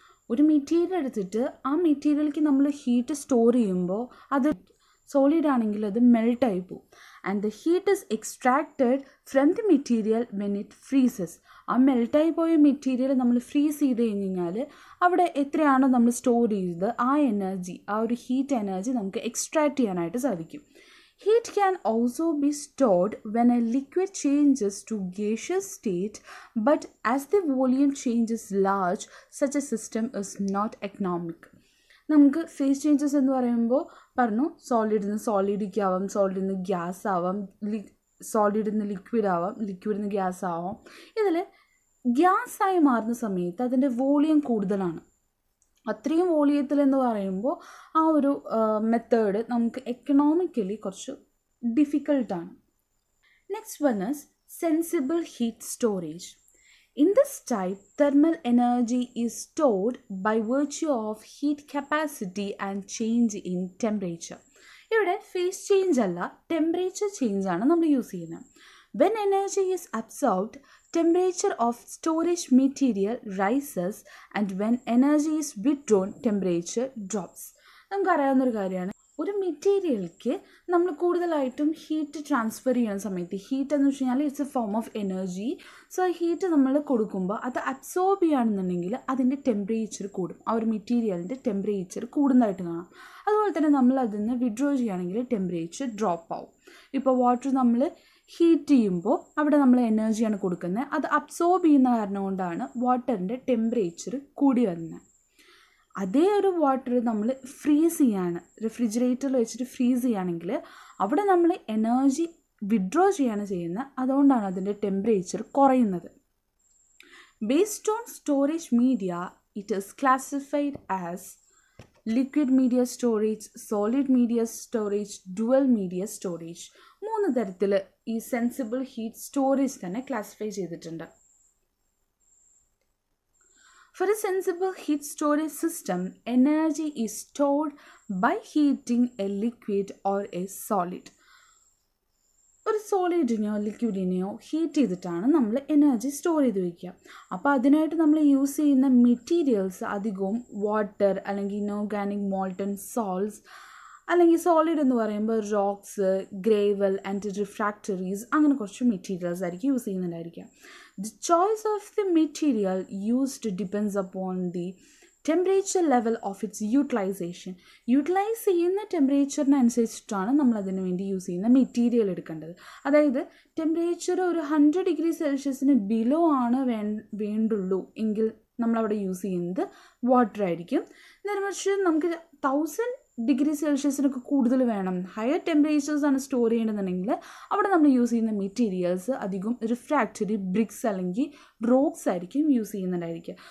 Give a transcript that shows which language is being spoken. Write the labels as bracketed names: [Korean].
[Malayalam] ഒരു മെറ്റീരിയൽ എടുത്തിട്ട് ആ മെറ്റീരിയലിലേക്ക് നമ്മൾ ഹീറ്റ് സ്റ്റോർ ചെയ്യുമ്പോൾ അത് സോളിഡ് ആണെങ്കിൽ അത് മെൽട്ടായി പോകും. [English] And the heat is extracted from the material when it freezes. [Malayalam] ആ മെൽട്ടായി പോയ മെറ്റീരിയൽ നമ്മൾ ഫ്രീസ് ചെയ്ത് കഴിഞ്ഞ് കഴിഞ്ഞാൽ അവിടെ എത്രയാണോ നമ്മൾ സ്റ്റോർ ചെയ്തത് ആ എനർജി, ആ ഒരു ഹീറ്റ് എനർജി നമുക്ക് എക്സ്ട്രാക്ട് ചെയ്യാനായിട്ട് സാധിക്കും. [English] Heat can also be stored when a liquid changes to gaseous state, but as the volume changes large, such a system is not economic. [Malayalam] നമുക്ക് ഫേസ് ചേഞ്ചസ് എന്ന് പറയുമ്പോൾ പറഞ്ഞു, സോളിഡിൽ നിന്ന് സോളിഡിലേക്ക് ആവാം, സോളിഡിൽ നിന്ന് ഗ്യാസ് ആവാം, സോളിഡിൽ നിന്ന് ലിക്വിഡ് ആവാം, ലിക്വിഡിൽ നിന്ന് ഗ്യാസ് ആവാം. ഇതിൽ ഗ്യാസായി മാറുന്ന സമയത്ത് അതിൻ്റെ വോളിയം കൂടുതലാണ്. അത്രയും വോളിയത്തിൽ എന്ന് പറയുമ്പോൾ ആ ഒരു മെത്തേഡ് നമുക്ക് എക്കണോമിക്കലി കുറച്ച് ഡിഫിക്കൽട്ടാണ്. [English] Next one is sensible heat storage. In this type, thermal energy is stored by virtue of heat capacity and change in temperature. [Malayalam] ഇവിടെ phase change അല്ല, temperature change ആണ് നമ്മൾ യൂസ് ചെയ്യുന്നത്. [English] When energy is absorbed, temperature of storage material rises, and when energy is withdrawn, temperature drops. [Malayalam] നമുക്കറിയാവുന്നൊരു കാര്യമാണ്, ഒരു മെറ്റീരിയൽക്ക് നമ്മൾ കൂടുതലായിട്ടും heat transfer ചെയ്യുന്ന സമയത്ത്, ഹീറ്റ് എന്ന് വെച്ച് കഴിഞ്ഞാൽ [English] It's a form of energy. [Malayalam] So ആ ഹീറ്റ് നമ്മൾ കൊടുക്കുമ്പോൾ അത് അബ്സോർബ് ചെയ്യുകയാണെന്നുണ്ടെങ്കിൽ അതിൻ്റെ ടെമ്പറേച്ചർ കൂടും, ആ ഒരു മെറ്റീരിയലിൻ്റെ ടെമ്പറേച്ചർ കൂടുന്നതായിട്ട് കാണാം. അതുപോലെ തന്നെ നമ്മൾ അതിൽ നിന്ന് വിഡ്രോ ചെയ്യുകയാണെങ്കിൽ ടെമ്പറേച്ചർ ഡ്രോപ്പ് ആവും. ഇപ്പോൾ വാട്ടർ നമ്മൾ ഹീറ്റ് ചെയ്യുമ്പോൾ അവിടെ നമ്മൾ എനർജിയാണ് കൊടുക്കുന്നത്, അത് അബ്സോർബ് ചെയ്യുന്ന കാരണം കൊണ്ടാണ് വാട്ടറിൻ്റെ ടെമ്പറേച്ചർ കൂടി വരുന്നത്. അതേ ഒരു വാട്ടർ നമ്മൾ ഫ്രീസ് ചെയ്യാണ്, റെഫ്രിജറേറ്ററിൽ വെച്ചിട്ട് ഫ്രീസ് ചെയ്യുകയാണെങ്കിൽ അവിടെ നമ്മൾ എനർജി വിഡ്രോ ചെയ്യാണ് ചെയ്യുന്നത്, അതുകൊണ്ടാണ് അതിൻ്റെ ടെമ്പറേച്ചർ കുറയുന്നത്. [English] Based on storage media it is classified as liquid media storage, solid media storage, dual media storage. [Malayalam] 3 തരത്തിൽ ഈ സെൻസിബിൾ ഹീറ്റ് സ്റ്റോറേജ് തന്നെ ക്ലാസിഫൈ ചെയ്തിട്ടുണ്ട്. [English] For a sensible heat storage system, energy is stored by heating a liquid or a solid. [Malayalam] ഒരു സോളിഡിനെയോ ലിക്വിഡിനെയോ heat ചെയ്തിട്ടാണ് നമ്മൾ energy store ചെയ്ത് വയ്ക്കുക. അപ്പോൾ അതിനായിട്ട് നമ്മൾ യൂസ് ചെയ്യുന്ന മെറ്റീരിയൽസ് അധികവും വാട്ടർ അല്ലെങ്കിൽ ഇനോർഗാനിക് മോൾട്ടൺ സോൾട്സ്, അല്ലെങ്കിൽ സോളിഡ് എന്ന് പറയുമ്പോൾ റോക്സ്, ഗ്രേവൽ ആൻഡ് റിഫ്രാക്ടറീസ്, അങ്ങനെ കുറച്ച് മെറ്റീരിയൽസ് ആയിരിക്കും use ചെയ്യുന്നുണ്ടായിരിക്കുക. [English] The choice of the material used depends upon the temperature level of its utilization. [Malayalam] Utilise ചെയ്യുന്ന ടെമ്പറേച്ചറിനനുസരിച്ചിട്ടാണ് നമ്മൾ അതിന് വേണ്ടി യൂസ് ചെയ്യുന്ന മെറ്റീരിയൽ എടുക്കേണ്ടത്. അതായത് ടെമ്പറേച്ചർ ഒരു 100 ഡിഗ്രി സെൽഷ്യസിന് ബിലോ ആണ് വേണ്ടുള്ളൂ എങ്കിൽ നമ്മളവിടെ യൂസ് ചെയ്യുന്നത് വാട്ടർ ആയിരിക്കും. നേരെ മറിച്ച് നമുക്ക് 1000 ഡിഗ്രി സെൽഷ്യസിനൊക്കെ കൂടുതൽ വേണം, ഹയർ ടെമ്പറേച്ചേഴ്സാണ് സ്റ്റോർ ചെയ്യണമെന്നുണ്ടെങ്കിൽ അവിടെ നമ്മൾ യൂസ് ചെയ്യുന്ന മെറ്റീരിയൽസ് അധികം റിഫ്രാക്ടറി ബ്രിക്സ് അല്ലെങ്കിൽ റോക്സ് ആയിരിക്കും യൂസ് ചെയ്യുന്നുണ്ടായിരിക്കുക.